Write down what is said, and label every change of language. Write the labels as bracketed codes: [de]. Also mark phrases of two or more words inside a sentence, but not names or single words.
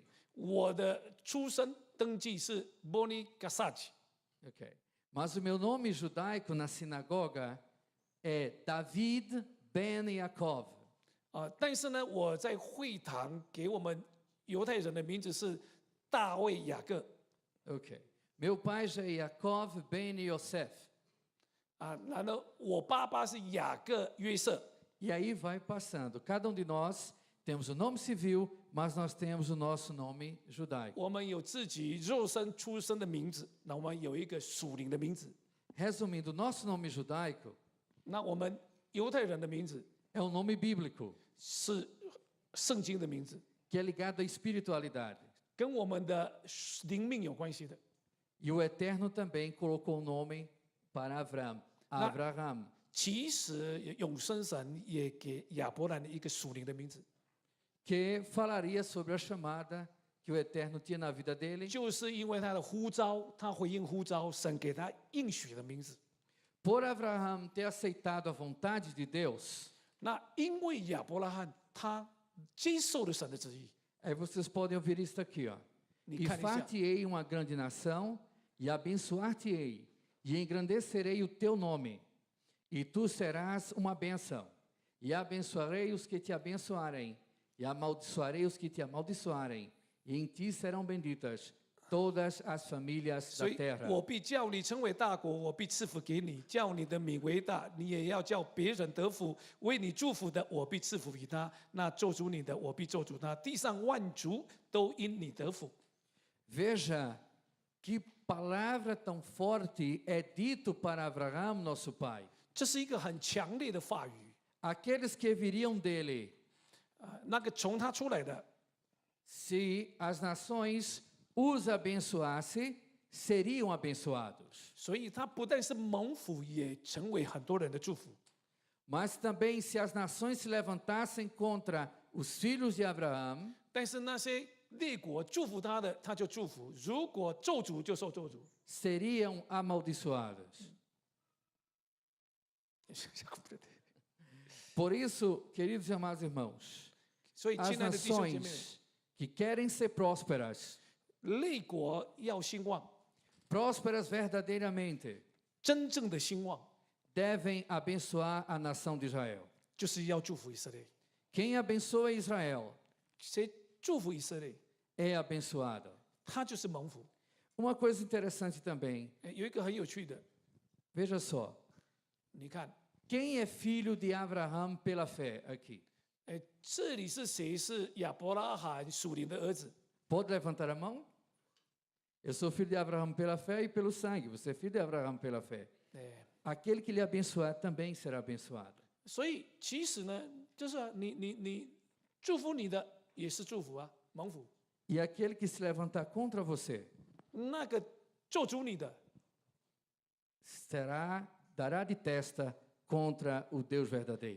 [zh] 我的出生登记是 Boni Gassage， [pt] Okay. Mas o meu nome judaico na sinagoga é David Ben Yaakov. [zh] 但是呢，我在会堂给我们犹太人的名字是大卫雅各。 [pt] Okay. Meu pai já é Yaakov Ben Yosef. [zh] 然后我爸爸是雅各约瑟。 [pt] E aí vai passando. Cada de nós temos o nome civil, mas nós temos o nosso nome judaico. [zh] 我们有自己肉身出生的名字，那我们有一个属灵的名字。 [pt] Resumindo, o nosso nome judaico [zh] 那我们犹太人的名字 [pt] é um nome bíblico, [zh] 是圣经的名字， [pt] que é ligado à espiritualidade. [zh] 跟我们的灵命有关系的。 [pt] E o Eterno também colocou o nome para Abraham. [zh] 其实永生神也给亚伯兰一个属灵的名字， [pt] Que falaria sobre a chamada que o Eterno tinha na vida dele. [zh] 就是因为他的呼召，他回应呼召，神给他应许的名字。 [pt] Por Abraham ter aceitado a vontade de Deus, [zh] 那因为亚伯拉罕他接受了神的旨意， [pt] aí vocês podem ouvir isso aqui, ó. [zh] 你 [pt] E [zh] 看一下， [pt] far-te-ei uma grande nação, e abençoar-te-ei, e engrandecerei o teu nome, e tu serás uma bênção, e abençoarei os que te abençoarem, e amaldiçoarei os que te amaldiçoarem, e em ti serão benditas todas as famílias [zh] 所 [pt] da [zh] 以 [pt] terra. [zh] 我必叫你成为大国，我必赐福给你，叫你的名为大，你也要叫别人得福。为你祝福的，我必赐福给他；那咒诅你的，我必咒诅他。地上万族都因你得福。 [pt] Veja que palavra tão forte é dito para Abraão, nosso pai. [zh] 这是一个很强烈的话语 [pt] Aqueles que viriam dele, [zh] 那个从他出来的， [pt] se as nações os abençoassem, seriam abençoados. [zh] 所以他不但是蒙福，也成为很多人的祝福。 [pt] Mas também, se as nações se levantassem contra os filhos de Abraão, [zh] 但是那些列国祝福他的，他就祝福；如果咒诅，就受咒诅。 [pt] seriam amaldiçoados. Por isso, queridos e amados irmãos, [zh] 所以， [pt] as [zh] 亲爱的弟兄姐妹， [pt] nações que querem ser prósperas, [zh] 列国要兴旺， [pt] prósperas verdadeiramente, [zh] 真正的兴旺， [pt] devem abençoar a nação de Israel. [zh] 就是要祝福以色列。 [pt] Quem abençoa Israel [zh] 谁祝福以色列， [pt] é abençoado. [zh] 他就是蒙福。 [pt] Uma coisa interessante também, [zh] 有一个很有趣的， [pt] veja só, [zh] 你看， [pt] quem é filho de Abraão pela fé aqui? [zh] 这里是谁是亚伯拉罕属灵的儿子？ [pt] Pode levantar a mão? Eu sou filho de Abraão pela fé e pelo sangue. Você é filho de Abraão pela fé. [zh] 对， [pt] Aquele que lhe abençoar também será abençoado. [zh] 所以其实呢，就是你祝福你的也是祝福啊，蒙福。 [pt] E aquele que se levantar contra você, [zh] 那个咒诅你的， [pt] dará de testa contra o Deus verdadeiro.